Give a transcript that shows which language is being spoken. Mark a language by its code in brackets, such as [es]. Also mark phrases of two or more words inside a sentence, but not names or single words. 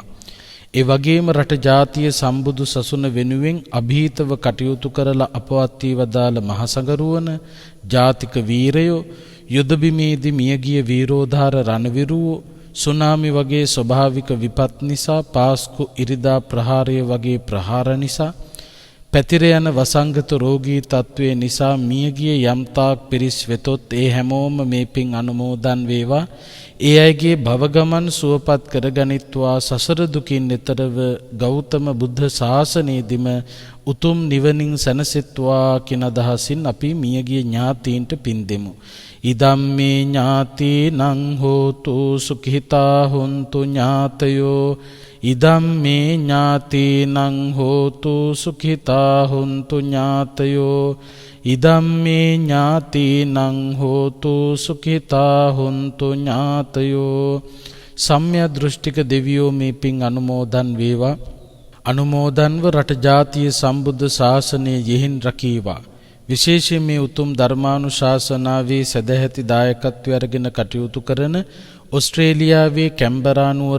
[si] ඒ වගේම රට ජාතිය සම්බුදු සසුන වෙනුවෙන් අභීතව කටයුතු කරලා අපවත් වී වදාළ මහසඟරුවන ජාතික වීරයෝ, යුද බිමේදී මියගිය වීරෝධාර රණවිරුවෝ, සුනාමි වගේ ස්වභාවික විපත් නිසා, පාස්කු ඉරිදා ප්‍රහාරය වගේ ප්‍රහාර නිසා, පැතිර යන වසංගත රෝගී තත්ත්වය නිසා මියගිය යම්තාක් පිරිස් වෙතොත් ඒ හැමෝම මේ පින් අනුමෝදන් වේවා. ඒ අයගේ භවගමන් සුවපත් කරගනිත්වා. සසර දුකින් එතරව ගෞතම බුද්ධ ශාසනයේදීම උතුම් නිවනින් සැනසෙත්වා කියන අදහසින් අපි මියගිය ඥාතීන්ට පින් දෙමු. [pi] ඉදම්මේ ඥාතීනං හෝතු සුඛිතා හොන්තු ඥාතයෝ ඉදම්මේ ඥාතීනං හෝතු සුඛිතා හොන්තු ඥාතයෝ ඉදම්මේ ඥාතීනං හෝතු සුඛිතා හොන්තු ඥාතයෝ. [si] සම්‍යක් දෘෂ්ටික දෙවියෝ මේ පින් අනුමෝදන් වේවා. අනුමෝදන්ව රට ජාතිය සම්බුද්ධ ශාසනය යෙහින් රකීවා. විශේෂයෙන් මේ උතුම් ධර්මානුශාසනාවේ සදැහැති දායකත්වය අරගෙන කටයුතු කරන ඔස්ට්‍රේලියාවේ කැම්බරා නුවර